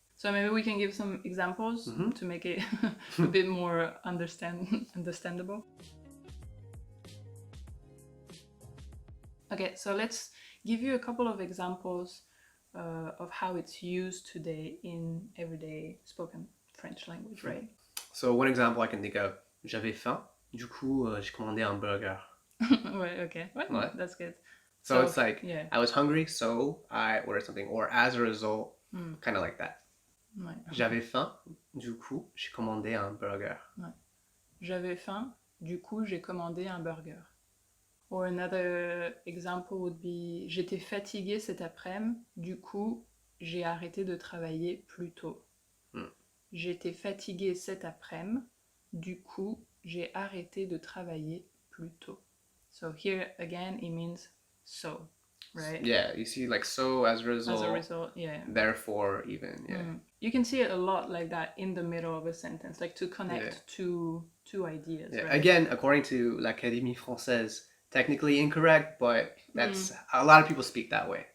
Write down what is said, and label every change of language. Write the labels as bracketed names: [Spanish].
[English] So maybe we can give some examples to make it a bit more understandable. Okay, so let's give you a couple of examples of how it's used today in everyday spoken French language, right? So one example I can think of, [French] j'avais faim, du coup j'ai commandé un burger. [English] Right, okay. Well, that's good. So it's like, I was hungry, so I ordered something. Or as a result, kind of like that. [French] Ouais. J'avais faim, du coup, j'ai commandé un burger. Ouais. J'avais faim, du coup, j'ai commandé un burger. [English] Or another example would be, [French] j'étais fatiguée cet après-midi, du coup, j'ai arrêté de travailler plus tôt. J'étais fatiguée cet après-midi, du coup, j'ai arrêté de travailler plus tôt. [English] So here again, it means so, right? Yeah, you see like so as a result. As a result, yeah. Therefore, even, yeah. You can see it a lot like that in the middle of a sentence, like to connect two ideas, right? Again, according to l'Académie Française, technically incorrect, but that's a lot of people speak that way.